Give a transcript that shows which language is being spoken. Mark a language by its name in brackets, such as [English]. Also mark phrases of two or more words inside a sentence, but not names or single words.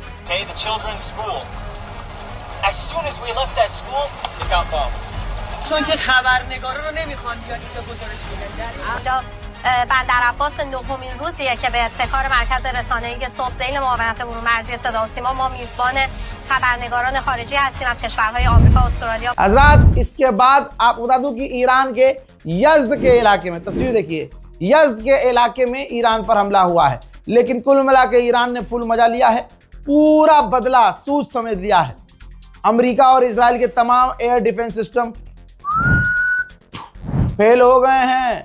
[English] okay, the children's school. As soon as we left that school, it got bombed. [Persian] چون که خبرنگارا رو نمیخوان بیان اینجا گزارش بدن. اینجا بندر عباس نهمین روزیه که به ابتکار مرکز رسانه‌ای صبح‌ذیل معاونت امور مرزی صدا و سیما ما میزبان خبرنگاران خارجی هستیم از کشورهای آمریکا، استرالیا. [Hindi] हजरात इसके बाद आप बता दूं कि ईरान के यज़्द के इलाके में, तस्वीर देखिए, यज़्द के इलाके में ईरान पर हमला हुआ है, लेकिन कुल मिला के ईरान ने फुल मजा लिया है, पूरा बदला सूद समझ लिया है। अमेरिका और इजराइल के तमाम [English] air defense system [Hindi] फेल हो गए हैं।